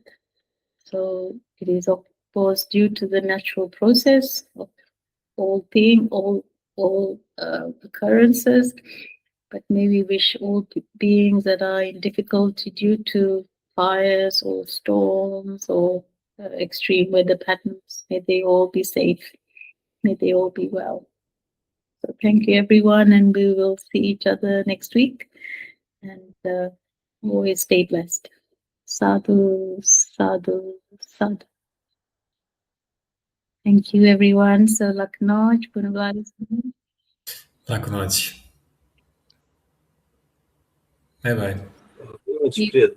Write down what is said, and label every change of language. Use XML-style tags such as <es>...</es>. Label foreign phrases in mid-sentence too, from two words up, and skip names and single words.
<en>So it is of course due to the natural process of all occurrences, but may we wish all beings that are in difficulty due to fires or storms or extreme weather patterns, may they all be safe, may they all be well. So thank you everyone, and we will see each other next week, and always stay blessed.</en> <pi>Sadhu, sadhu, sadhu.</pi> <en>Thank you everyone. So Laknoj, Punavadis.</en> <hr>Laku noć. Bye bye.</hr> <ru>Очень приятно.</ru>